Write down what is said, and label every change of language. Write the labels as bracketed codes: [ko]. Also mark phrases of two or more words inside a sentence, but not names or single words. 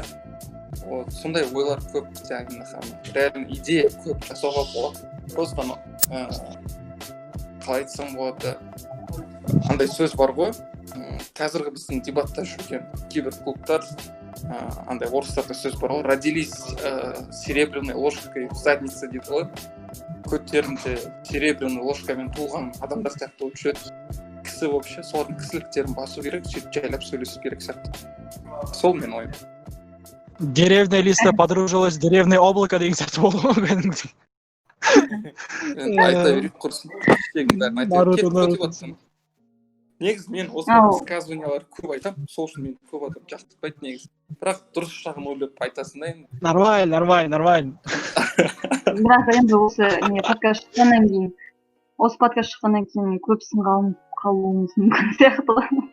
[kk] Сондай ойлар көп, реально идея көп жасауға болады. Просто қалай айтсам болады, андай сөз бар ғой, қазіргі біздің дебатта жүрген кейбір клубтар, андай орыстарда сөз бар ғой, [ru] родились серебряной ложкой в заднице [kk] дейді ғой. Көттерінде серебряный ложкамен туылған адамдар сияқты болып жүреді. кісі вообще солардың кісіліктерін басу керек, сөйтіп жайлап сөйлесу керек сияқты. Сол мен ойым. [ru] Деревня листа подружилась с деревней облако [kk] деген сияқты болды ғой кәдімгідей. Енді айта берейік құрсын. Негізі мен осы высказываниялар көп айтам, сол үшін мен көп адам жақтыртпайды негізі. Бірақ дұрыс жағын ойлап айтасың да енді. Нормально. Бірақ енді осы подкаст шыққаннан кейін көбісін қалуымыз мүмкін сияқты ғой.